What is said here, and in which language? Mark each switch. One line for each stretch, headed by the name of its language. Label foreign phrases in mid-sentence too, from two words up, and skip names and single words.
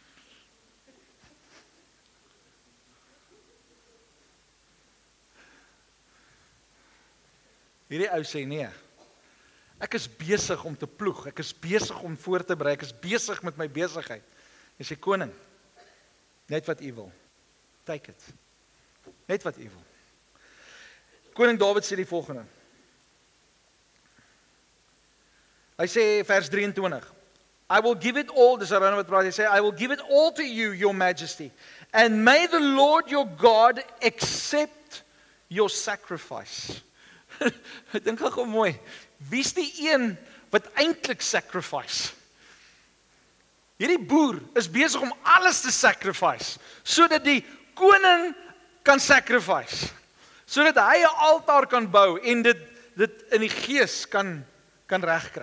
Afrikaans: Hierdie ou sê nee, ek is besig om te ploeg, ek is besig om voor te berei, ek is besig met my besigheid. Hy sê, koning, net wat u wil,
English: take it,
Afrikaans: net wat u wil. Koning Dawid sê die volgende, hy sê vers 23,
English: I will give it all,
Afrikaans: dis Araunah wat praat, hy sê,
English: I will give it all to you, your majesty, and may the Lord your God accept your sacrifice.
Afrikaans: Ek dink gou mooi, wie's die een wat eintlik sacrifice? Hierdie boer is besig om alles te sacrifice, sodat die koning kan sacrifice, sodat hy 'n altaar kan bou en dit in die gees kan regkry.